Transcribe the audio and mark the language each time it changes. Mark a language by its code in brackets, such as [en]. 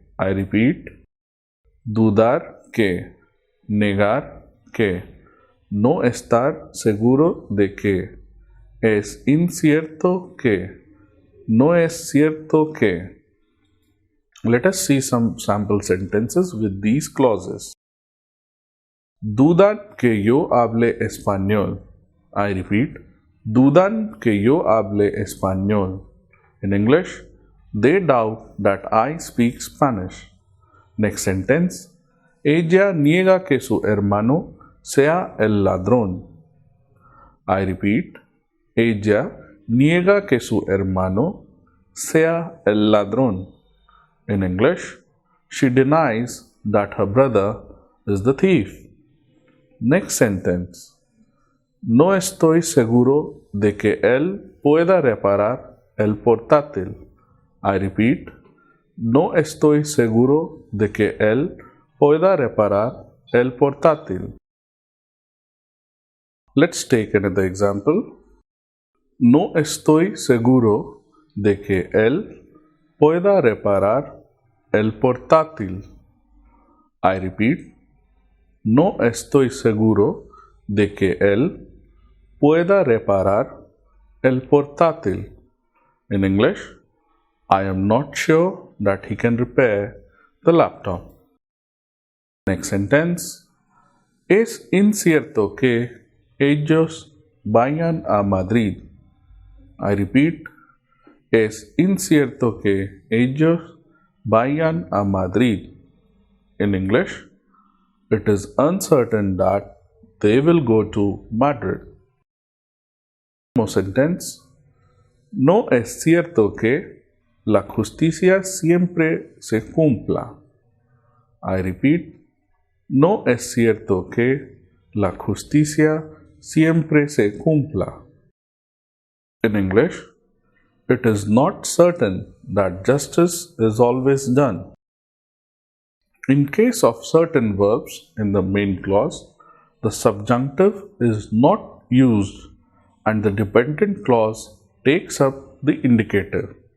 [en] I repeat, [es] dudar que, negar que, no estar seguro de que, es incierto que, no es cierto que. [en] Let us see some sample sentences with these clauses. [es] Dudan que yo hable español. [en] I repeat, [es] dudan que yo hable español. [en] In English, they doubt that I speak Spanish. Next sentence, [es] ella niega que su hermano sea el ladrón. [en] I repeat, [es] ella niega que su hermano sea el ladrón. [en] In English, she denies that her brother is the thief. Next sentence, [es] no estoy seguro de que él pueda reparar el portátil. [en] I repeat, [es] no estoy seguro de que él pueda reparar el portátil. [en] Let's take another example. [es] No estoy seguro de que él pueda reparar el portátil. [en] I repeat, [es] no estoy seguro de que él pueda reparar el portátil. [en] In English, I am not sure that he can repair the laptop. Next sentence, [es] es incierto que ellos vayan a Madrid. [en] I repeat, [es] es incierto que ellos vayan a Madrid. [en] In English, it is uncertain that they will go to Madrid. More sentence, [es] no es cierto que la justicia siempre se cumpla. [en] I repeat, [es] no es cierto que la justicia siempre se cumpla. [en] In English, it is not certain that justice is always done. In case of certain verbs in the main clause, the subjunctive is not used and the dependent clause takes up the indicative.